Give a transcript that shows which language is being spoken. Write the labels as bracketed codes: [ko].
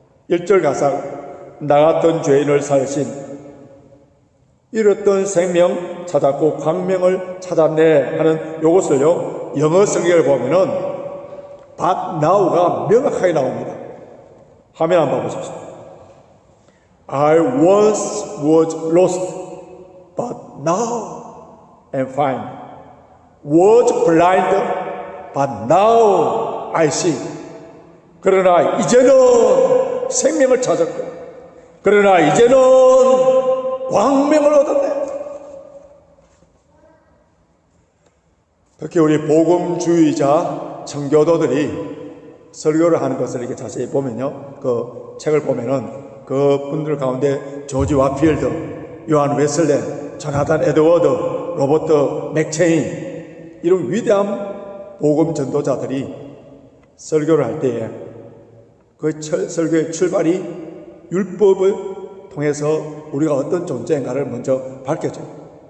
[ko] 1절 가사 나 같은 죄인을 살리신 잃었던 생명 찾았고 광명을 찾았네 하는 요것을요 영어 성경을 보면은 [en] but now [ko] 가 명확하게 나옵니다. 화면 한번 보십시오. [en] I once was lost but now am found, was blind but now I see. [ko] 그러나 이제는 생명을 찾았고 그러나 이제는 광명을 얻었네. 특히 우리 복음주의자 청교도들이 설교를 하는 것을 이렇게 자세히 보면요, 그 책을 보면은 그 분들 가운데 조지 와필드, 요한 웨슬렌, 조나단 에드워드, 로버트 맥체인 이런 위대한 복음 전도자들이 설교를 할 때에 그 설교의 출발이 율법을 통해서 우리가 어떤 존재인가를 먼저 밝혀줘요.